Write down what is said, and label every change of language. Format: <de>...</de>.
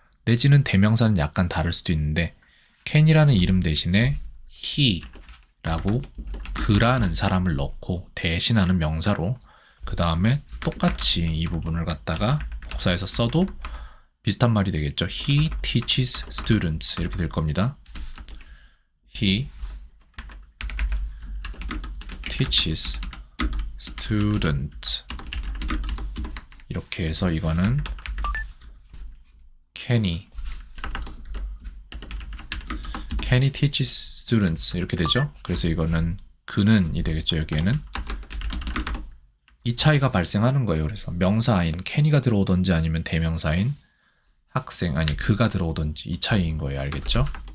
<ko>내지는 대명사는 약간 다를 수도 있는데 켄이라는 이름 대신에 he라고 그라는 사람을 넣고 대신하는 명사로 그 다음에 똑같이 이 부분을 갖다가 복사해서 써도 비슷한 말이 되겠죠.</ko> <en>He teaches students</en> <ko>이렇게 될 겁니다.</ko> <en>He teaches student</en> <ko>이렇게 해서 이거는</ko> <en>Kenny teaches students</en> <ko>이렇게 되죠. 그래서 이거는 그는이 되겠죠. 여기에는 이 차이가 발생하는 거예요. 그래서 명사인 Kenny가 들어오든지 아니면 대명사인 학생 아니 그가 들어오든지 이 차이인 거예요. 알겠죠?</ko>